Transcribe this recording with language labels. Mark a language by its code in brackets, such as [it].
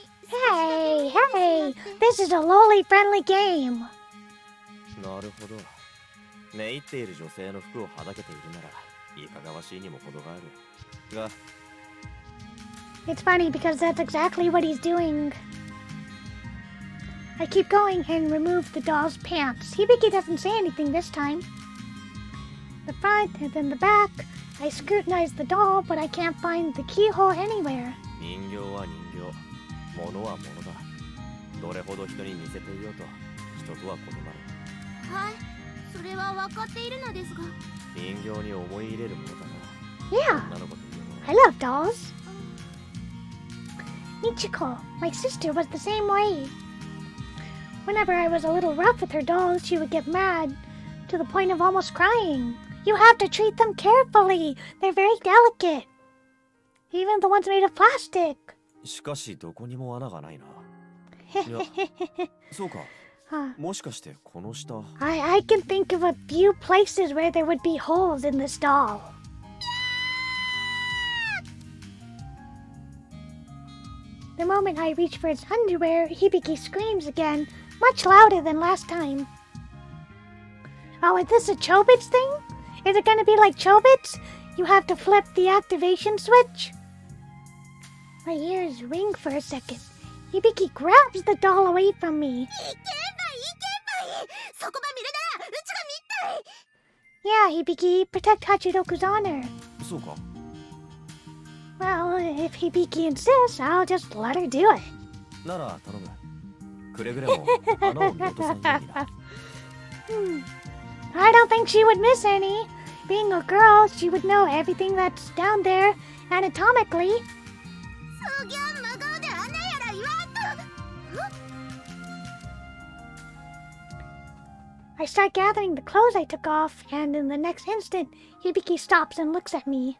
[en] Hey, hey, this is a lolly-friendly game. [ja] なるほど。寝入っている女性の服をはだけているなら、いかがわしいにも程がある。が、 [en] It's funny because that's exactly what he's doing. I keep going and remove the doll's pants. Hibiki doesn't say anything this time. The front and then the back. I scrutinize the doll, but I can't find the keyhole anywhere. [ja] 人形は人形、物は物だ。どれほど人に似せていようと、人とは異なる。はい、それは分かっているのですが。人形に思い入れるものだな。 [en] Yeah, [ja] 女の子というのは。 [en] I love dolls. Michiko, my sister, was the same way. Whenever I was a little rough with her dolls, she would get mad, to the point of almost crying. You have to treat them carefully. They're very delicate. Even the ones made of plastic. [ja] しかしどこにも穴がないな。いや、そうか。もしかしてこの下。 [en] I can think of a few places where there would be holes in this doll. The moment I reach for his underwear, Hibiki screams again, much louder than last time. Oh, is this a Chobits thing? Is it gonna be like Chobits? You have to flip the activation switch? My ears ring for a second. Hibiki grabs the doll away from me. [ja] いけばいいそこば見るならうちが見たい。 [en] Yeah, Hibiki, protect Hachidoku's honor. [ja] そうか。 [en] Well, if Hibiki insists, I'll just let her do it. [ja] なら頼む。くれぐれも穴を見落とさんようにな。 [en] I don't think she would miss any. Being a girl, she would know everything that's down there anatomically. [ja] そぎゃ真顔で穴やら言わんと。 [en] I start gathering the clothes I took off, and in the next instant, Hibiki stops and looks at me.